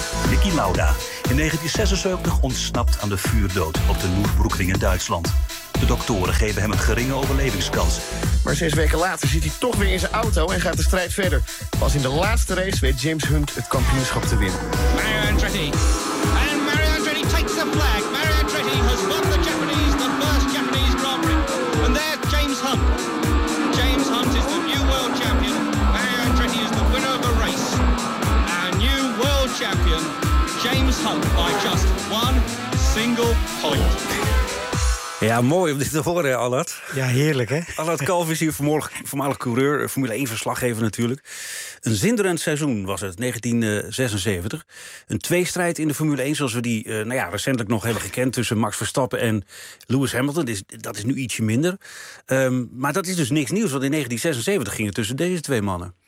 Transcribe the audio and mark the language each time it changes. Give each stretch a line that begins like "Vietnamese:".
Dutch: Niki Lauda, in 1976 ontsnapt aan de vuurdood op de Nürburgring in Duitsland. De doktoren geven hem een geringe overlevingskans. Maar 6 weken later zit hij toch weer in zijn auto en gaat de strijd verder. Pas in de laatste race weet James Hunt het kampioenschap te winnen.
English: Mario Andretti. And Mario Andretti takes the flag. Mario Andretti has won the Japanese, the first Japanese Grand Prix. And there's James Hunt. James Hunt is the new world champion. Mario Andretti is the winner of a race. Our new world champion, James Hunt, by just one single point.
Dutch: Ja, mooi om dit te horen, Allard. Ja, heerlijk, hè? Allard Kalf is hier vanmorgen, voormalig coureur, Formule 1-verslaggever natuurlijk. Een zinderend seizoen was het, 1976. Een tweestrijd in de Formule 1, zoals we die recentelijk nog hebben gekend, tussen Max Verstappen en Lewis Hamilton. Dat is nu ietsje minder. Maar dat is dus niks nieuws, want in 1976 ging het tussen deze twee mannen.